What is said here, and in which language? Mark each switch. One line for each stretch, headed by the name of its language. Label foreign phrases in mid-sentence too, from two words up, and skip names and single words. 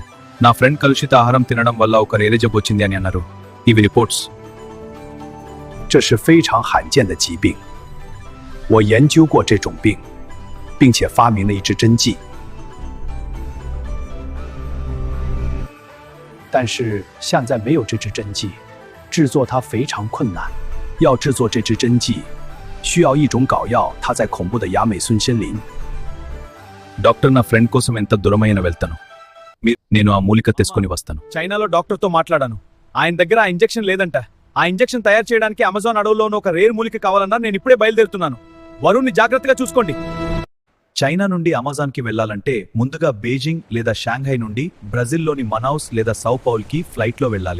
Telugu: నా ఫ్రెండ్ కలుషిత ఆహారం తినడం వల్ల ఒక రేరే జబ్బు వచ్చింది అని అన్నారు. ఇవి రిపోర్ట్స్.
Chinese: 这是非常罕见的疾病，我研究过这种病，并且发明了一支针剂。但是现在没有这支针剂，制作它非常困难。要制作这支针剂，需要一种膏药，它在恐怖的亚美孙森林。
Telugu: డాక్టర్, నా ఫ్రెండ్ కోసం ఎంత దూరమైన వెళ్తాను. నేను ఆ మూలిక తెచ్చుకొని వస్తాను. చైనాలో డాక్టర్తో మాట్లాడాను. ఆయన దగ్గర ఆ ఇంజెక్షన్ లేదంట. ఆ ఇంజెక్షన్ తయారు చేయడానికి అమెజాన్ అడవుల్లోని ఒక రేర్ మూలిక కావాలన్నా నేను ఇప్పుడే బయలుదేరుతున్నాను. వరుణ్ని జాగ్రత్తగా చూసుకోండి. చైనా నుండి అమెజాన్కి వెళ్లాలంటే ముందుగా బీజింగ్ లేదా షాంఘై నుండి బ్రెజిల్లోని మనౌస్ లేదా సౌ పౌల్కి ఫ్లైట్లో వెళ్ళాలి.